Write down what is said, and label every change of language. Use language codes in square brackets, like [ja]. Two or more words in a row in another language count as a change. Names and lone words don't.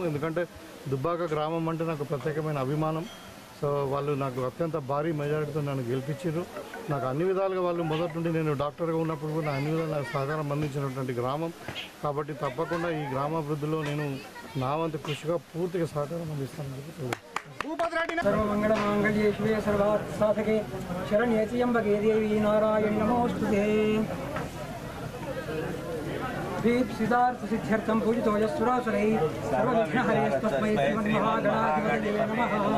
[te] ఎందుకంటే దుబ్బాక గ్రామం అంటే నాకు ప్రత్యేకమైన అభిమానం. సో వాళ్ళు నాకు అత్యంత భారీ మెజారిటీతో నన్ను గెలిపించారు. నాకు అన్ని విధాలుగా వాళ్ళు మొదటి నుండి నేను డాక్టర్గా ఉన్నప్పుడు కూడా అన్ని విధాలు నాకు సహకారం అందించినటువంటి గ్రామం కాబట్టి తప్పకుండా ఈ గ్రామాభివృద్ధిలో నేను నా వంతు కృషిగా పూర్తిగా సహకారం అందిస్తానని చెప్పి [sa] सर्वमंगलमांगल्ये शिवे सर्वार्थसाधके शरण्ये त्र्यंबके देवी नारायणि नमोस्तुते सिद्धार्थसिद्ध्यर्थं पूजितो यस्सुरासुरैः सर्वविघ्नहरेस्तस्मै श्रीमन्महागणाधिपतये नमः।